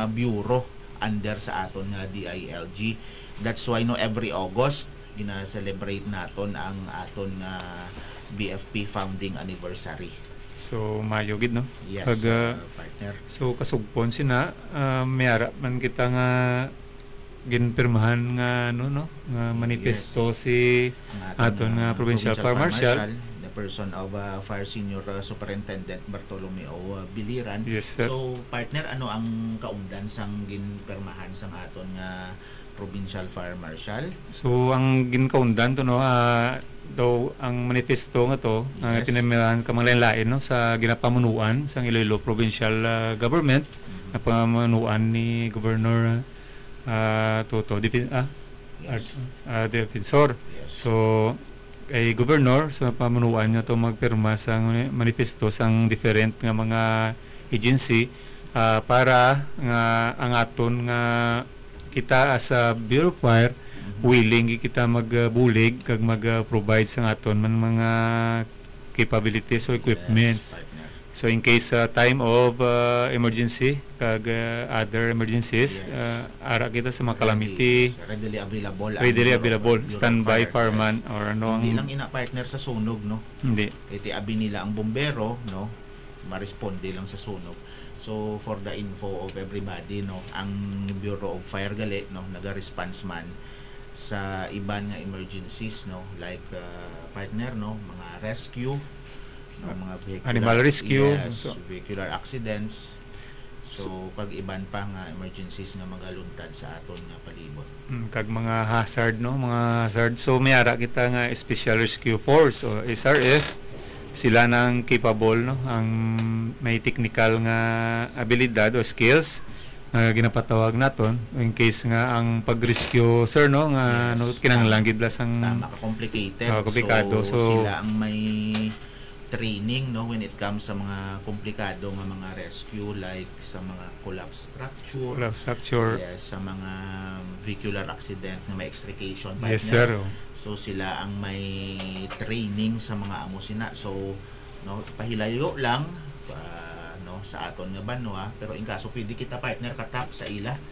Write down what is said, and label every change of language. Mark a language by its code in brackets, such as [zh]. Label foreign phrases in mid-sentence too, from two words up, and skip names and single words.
[hil] nga bureau under sa aton nga DILG. [en] That's why, [hil] no, every August gina-celebrate naton ang aton nga BFP [en] founding anniversary. [hil] So mayo gid, no. [en] Yes, [hil] Pag, [en] partner. [hil] So kasugpon sina mayara man kita nga ginpirmahan nga ano no nga manifesto si aton nga provincial fire marshal. [en] The person of Fire Senior Superintendent Bartolomeo Biliran. Yes, sir. [hil] So partner, ano ang kaundan sang ginpirmahan sang aton nga provincial fire marshal? So ang ginkaundan to no daw ang manifesto nga to [en] Yes. [hil] pinamirahan ka mga lain no sa ginapamunuan sang Iloilo Provincial Government na pamanuan ni Governor Toto [en] Yes. [hil] Defensor. [en] Yes. [hil] So kay Governor sa pamunuan niya to magpirma sang manifesto sang different nga mga agency para nga ang aton nga kita [en] as a Bureau of Fire [hil] willing kita magbulig kag mag-provide sa aton man mga [en] capabilities or equipments. Yes, partner. So in case time of emergency kag other emergencies Yes. [hil] ara kita sa mga calamity [en] Readily available. ang readily Bureau of available Fire. standby Yes. fireman or ano [tl] Hindi [hil] ang lang ina partner sa sunog, no? [tl] hindi [hil] Kaya tiabi nila ang bombero, no? Maresponde lang sa sunog. [en] So for the info of everybody, [hil] no, ang Bureau of Fire gali, no, naga-response man sa iban nga emergencies, no, [en] like partner, [hil] no, mga rescue, no, mga vehicular, [en] Animal rescue. yes, So- vehicular accidents. [hil] So pag iban pa nga emergencies nga magaluntad sa aton nga palibot. kag mga hazard no mga hazard so may ara kita nga [en] Special Rescue Force [hil] o SRF sila nang capable no ang may technical nga abilidad o skills nga ginapatawag naton [en] in case [hil] nga ang pag-rescue sir no nga [en] Yes. [hil] no kinahanglan gid la sang Tama ka, [en] complicated. [hil] komplikado. So, sila ang may training, no, [en] when it comes [hil] sa mga komplikado nga mga rescue, like sa mga [en] collapse structure, collapse structure. [hil] yes, sa mga [en] vehicular accident [hil] na may extrication partner. [en] Yes sir. [hil] So sila ang may training sa mga amo sina. So no, pahilayo lang no sa aton nga banwa, pero in kaso pwede kita partner katap sa ila.